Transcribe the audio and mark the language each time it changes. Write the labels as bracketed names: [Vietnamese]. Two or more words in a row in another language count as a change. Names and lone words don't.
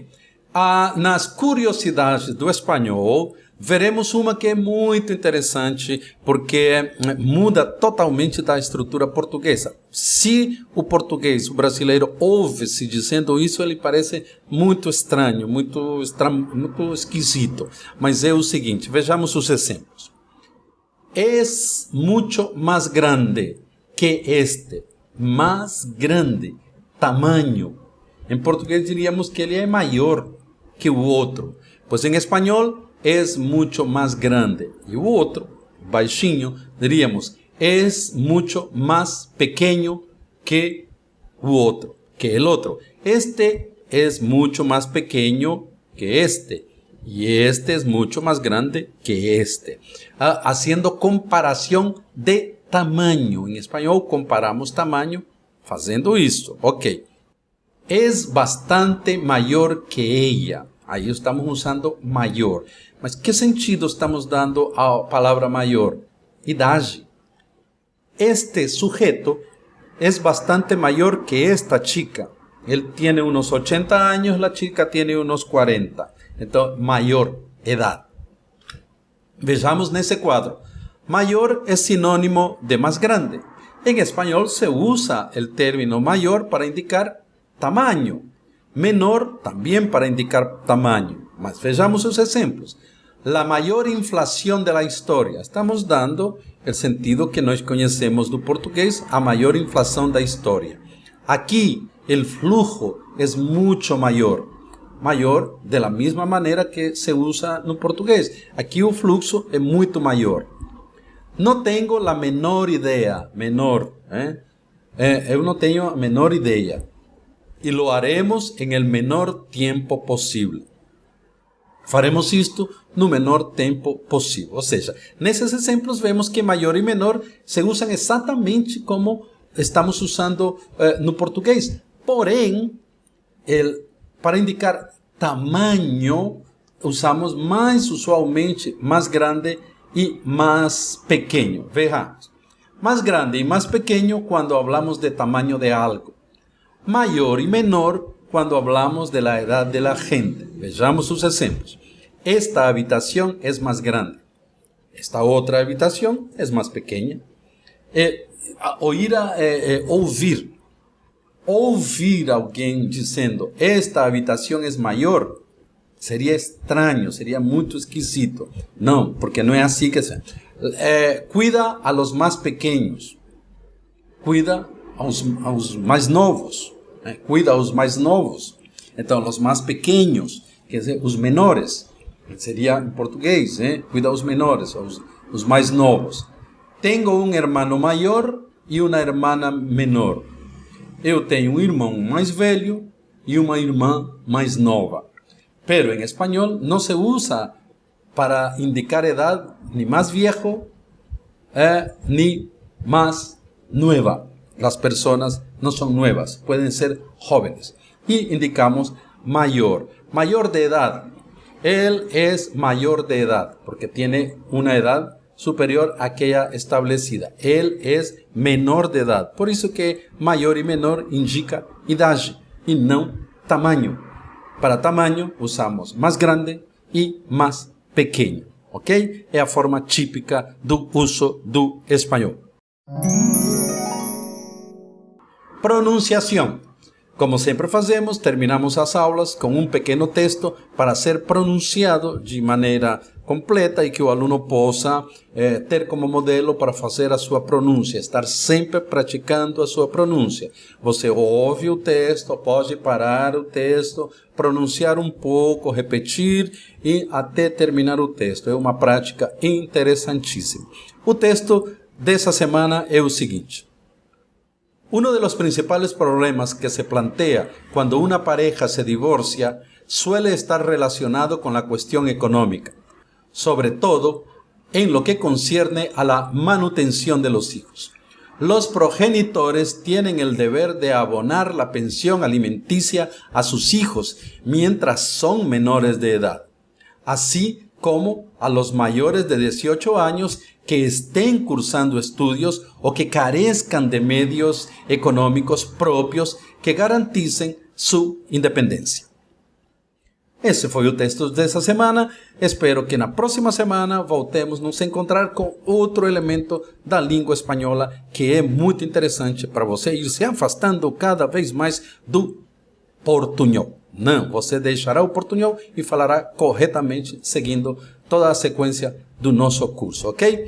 [Portuguese] Nas curiosidades do espanhol, veremos uma que é muito interessante porque muda totalmente da estrutura portuguesa. Se o português, o brasileiro, ouve-se dizendo isso, ele parece muito estranho, muito esquisito. Mas é o seguinte, vejamos os exemplos. [Spanish] Es mucho más grande que este. Más grande. Tamanho. [Portuguese] Em português diríamos que ele é maior que o outro. Pois em espanhol, [Spanish] es mucho más grande. [Portuguese] E o outro, baixinho, [Spanish] diríamos, es mucho más pequeño [Portuguese] que o outro, [Spanish] que el otro. Este es mucho más pequeño que este. Y este es mucho más grande que este. Haciendo comparación de tamaño. En español comparamos tamaño fazendo isso. Ok. Es bastante mayor que ella. [Portuguese] Aí estamos usando maior. Mas que sentido estamos dando à palavra maior? Idade. [Spanish] Este sujeto es bastante mayor que esta chica. Él tiene unos 80 años, la chica tiene unos 40. Entonces, mayor, edad. [Portuguese] Vejamos nesse quadro. [Spanish] Mayor es sinónimo de más grande. En español se usa el término mayor para indicar tamaño. Menor también para indicar tamaño. [Portuguese] Mas vejamos os exemplos. [Spanish] La mayor inflación de la historia. Estamos dando el sentido [Portuguese] que nós conhecemos do português, a maior inflação da história. Aqui, [Spanish] el flujo es mucho mayor. Mayor de la misma [Portuguese] maneira que se usa no português. Aqui o fluxo é muito maior. [Spanish] No tengo la menor idea. Menor. [Portuguese] Eu não tenho a menor ideia. [Spanish] E lo haremos en el menor tiempo possível. [Portuguese] Faremos isto no menor tempo possível. Ou seja, nesses exemplos vemos que maior e menor se usam exatamente como estamos usando no português. Porém, para indicar tamanho, usamos mais usualmente mais grande e mais pequeno. Vejamos. [Spanish] Más grande y más pequeño cuando hablamos de tamaño de algo. Mayor y menor cuando hablamos de la edad de la gente. Veamos sus ejemplos. Esta habitación es más grande. Esta otra habitación es más pequeña. [Portuguese] Ouvir. Ouvir alguém dizendo [Spanish] esta habitación es mayor. [Portuguese] Seria estranho, seria muito esquisito. Não, porque não é assim que se... [Spanish] cuida a los más pequeños. [Portuguese] Cuida aos mais novos. Cuida aos mais novos. Então, os mais pequenos, quer dizer, os menores. Seria em português, cuida aos menores, os mais novos. Tenho um irmão maior e uma irmã menor. Eu tenho um irmão mais velho e uma irmã mais nova. Pero em espanhol não se usa para indicar [Spanish] edad ni más viejo ni más nueva. Las personas no son nuevas, pueden ser jóvenes. Y indicamos mayor. Mayor de edad. Él es mayor de edad porque tiene una edad superior a aquella establecida. Él es menor de edad. Por eso que mayor y menor indica idade y no tamaño. Para tamaño usamos más grande y más pequeno, ok? [Portuguese] É a forma típica do uso do espanhol. Pronunciação. Como sempre fazemos, terminamos as aulas com um pequeno texto para ser pronunciado de maneira completa e que o aluno possa ter como modelo para fazer a sua pronúncia, estar sempre praticando a sua pronúncia. Você ouve o texto, pode parar o texto, pronunciar um pouco, repetir e até terminar o texto. É uma prática interessantíssima. O texto dessa semana é o seguinte. [Spanish] Uno de los principales problemas que se plantea cuando una pareja se divorcia suele estar relacionado con la cuestión económica, sobre todo en lo que concierne a la manutención de los hijos. Los progenitores tienen el deber de abonar la pensión alimenticia a sus hijos mientras son menores de edad, así como a los mayores de 18 años que estén cursando estudios o que carezcan de medios económicos propios que garanticen su independencia. [Portuguese] Esse foi o texto dessa semana. Espero que na próxima semana voltemos a nos encontrar com outro elemento da língua espanhola que é muito interessante para você ir se afastando cada vez mais do portunhol. Não, você deixará o portunhol e falará corretamente seguindo toda a sequência do nosso curso, ok?